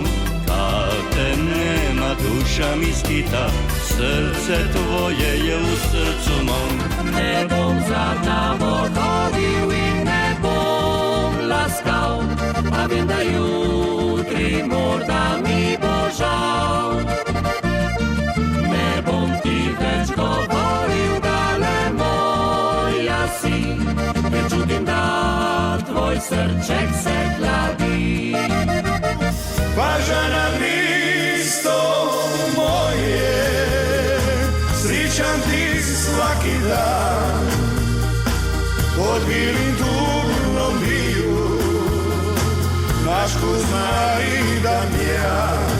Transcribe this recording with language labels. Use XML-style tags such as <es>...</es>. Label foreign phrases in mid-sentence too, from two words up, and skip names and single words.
<hr>Kad te nema duša mi skita, srce tvoje je u srcu mom.</hr> <sl>Ne bom za tamo hodil i ne bom laskal, a vem da jutri morda mi bo žal. Ne bom ti več govoril, dale moja si, jer čutim da tvoj srček se hladi.</sl> <hr>Važana misto moje, sričan ti svaki dan, pod bilim turnom biju, naš Kuzma i Damjan.</hr>